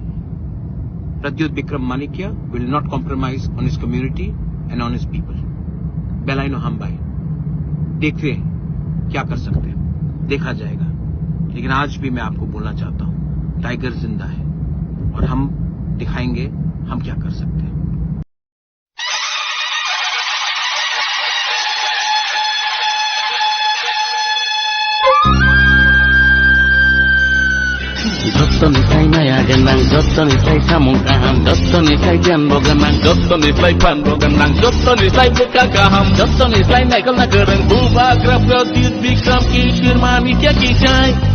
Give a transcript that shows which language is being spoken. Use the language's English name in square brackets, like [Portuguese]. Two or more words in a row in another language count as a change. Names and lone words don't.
[English] Pradyot Vikram Manikya will not compromise on his community and on his people. [Kok Borok] बेलाइनो हमबाई, [Hindi] देखते हैं क्या कर सकते हैं, देखा जाएगा। लेकिन आज भी मैं आपको बोलना चाहता हूं, टाइगर जिंदा है, और हम दिखाएंगे हम क्या कर सकते हैं। [Kok Borok] Dottonisai naya genang, dottonisai samung kaham, dottonisai janbo genang, dottonisai panbo genang, dottonisai buka kaham, dottonisai naikal nagereng, bubagra Pradyut Vikram Kishir Manikya Kijai.